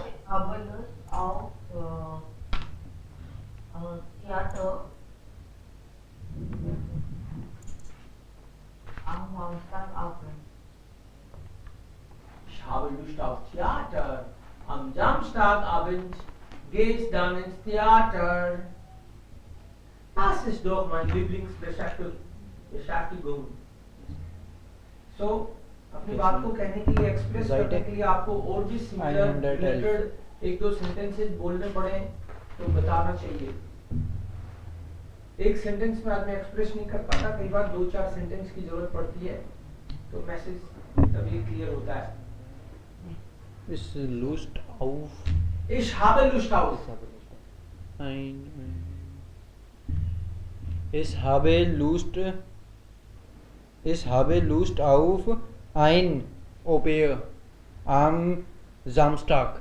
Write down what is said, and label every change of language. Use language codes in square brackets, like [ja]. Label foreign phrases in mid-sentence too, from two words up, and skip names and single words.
[de] Ich habe Lust auf Theater am Samstagabend. Ich habe Lust auf Theater. Am Samstagabend gehst dann ins Theater. Das ist doch mein Lieblingsbeschäftigung. So, [hi] अपनी बात को कहने के लिए एक्सप्रेस Right. करने के लिए आपको और भी सिमिलर 912 रिलेटेड 1-2 सेंटेंसेस बोलने पड़े तो बताना चाहिए. एक सेंटेंस में आदमी एक्सप्रेस नहीं कर पाता, कई बार 2-4 सेंटेंस की जरूरत पड़ती है तो मैसेज तभी क्लियर होता है. [de] Ich Lust auf Ich habe Lust auf. Ich habe Lust auf ein Oper am Samstag.